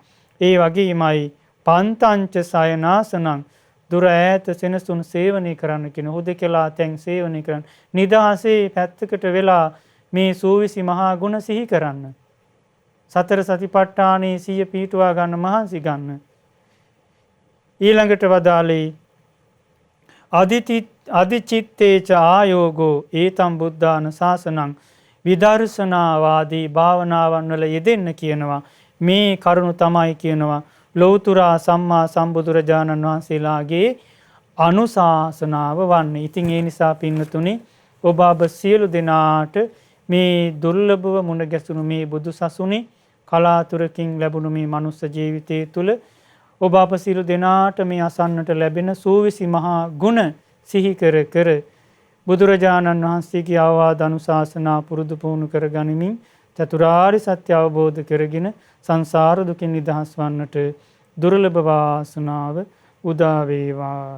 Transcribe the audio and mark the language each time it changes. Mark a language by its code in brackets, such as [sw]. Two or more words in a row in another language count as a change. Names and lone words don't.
[si] ඒ වගේමයි [pi] පන්තංච සයනාසනං [si] දුර ඈත සෙනසුන් සේවනය කරන්න කියන හුදකලා තැන් සේවනය කරන්න. නිදහසේ පැත්තකට වෙලා මේ සූවිසි මහා ගුණ සිහි කරන්න. සතර සතිපට්ඨානයේ සිය පීඨුවා ගන්න මහන්සි ගන්න. ඊළඟට වදාළේ [pi] අදිචිත්තේච ආයෝගෝ ඒතම් බුද්ධාන ශාසනං [si] විදර්ශනාවාදී භාවනාවන් වල යෙදෙන්න කියනවා. මේ කරුණු තමයි කියනවා ලෞතුරා සම්මා සම්බුදුරජාණන් වහන්සේලාගේ අනුශාසනාව වන්නේ. ඉතින් ඒ නිසා පින්නතුනි ඔබ අප සියලු දෙනාට මේ දුර්ලභව මුණ ගැසුණු මේ බුදු සසුනේ කලාතුරකින් ලැබුණු මේ මනුස්ස ජීවිතය තුළ ඔබ අප සියලු දෙනාට මේ අසන්නට ලැබෙන සූවිසි මහා ගුණ සිහි කර කර බුදුරජාණන් වහන්සේගේ අවවාද අනුශාසනා පුරුදු පුහුණු කර ගනිමින් චතුරාර්ය සත්‍ය අවබෝධ කරගෙන සංසාර දුකින් නිදහස් වන්නට දුර්ලභ වාසනාව උදා වේවා.